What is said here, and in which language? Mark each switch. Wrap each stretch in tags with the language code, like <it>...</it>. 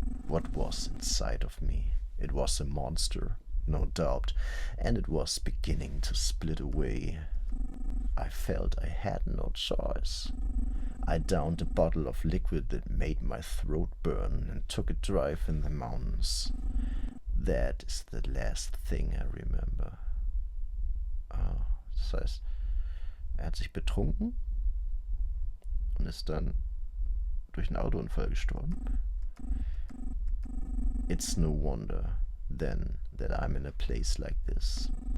<en>What was inside of me? It was a monster, no doubt, and it was beginning to split away. I felt I had no choice. I downed a bottle of liquid that made my throat burn and took a drive in the mountains. That is the last thing I remember.</en> <de>Das heißt, hat sich betrunken und ist dann durch einen Autounfall gestorben.</de> <en>It's no wonder, then, that I'm in a place like this.</en>